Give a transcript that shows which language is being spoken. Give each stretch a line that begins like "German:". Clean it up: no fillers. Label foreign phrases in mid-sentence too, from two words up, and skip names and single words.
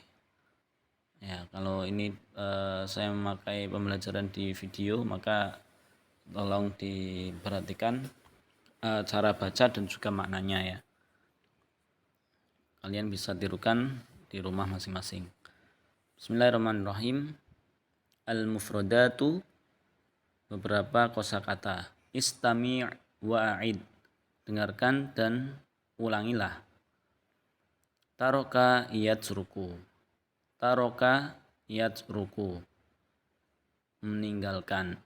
Indonesian: Ya, kalau ini saya memakai pembelajaran di video, maka tolong diperhatikan cara baca dan juga maknanya ya. Kalian bisa tirukan di rumah masing-masing. Bismillahirrahmanirrahim. Al-mufradatu, beberapa kosakata.
Arabic: استمع وعد,
Indonesian: dengarkan dan ulangilah.
Arabic: ترك يترك، ترك يترك, meninggalkan.